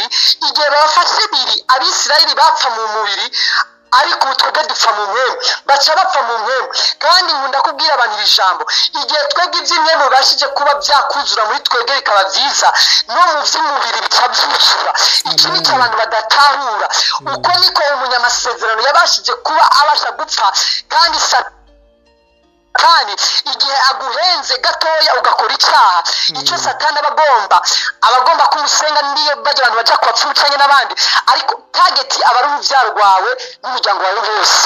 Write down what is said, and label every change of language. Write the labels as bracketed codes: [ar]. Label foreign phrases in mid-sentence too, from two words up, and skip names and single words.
[rw] Igihe babafashe biri, Abisirayeli bapfa mu mubiri, ariko twebwe dupfa mu mpemu, baca bapfa mu mpemu. Kandi nkunda kubwira abantu iri jambo, igihe twebwe iby'imwemu bibashije kuba byakuzura muri twebwe bikaba byiza, no mu by'umubiri bica byuzura. Iki ni cyo abantu badatahura. Uko niko umunyamasezerano yabashije kuba abasha gupfa, kandi Satani igihe aguhenze gatoya ugakora icyaha, icyo Satani abagomba kumusenga, niyo bajya abantu bajya kubapfucanye n'abandi, ariko target aba ari urubyaro rwawe n'umuryango wawe wose.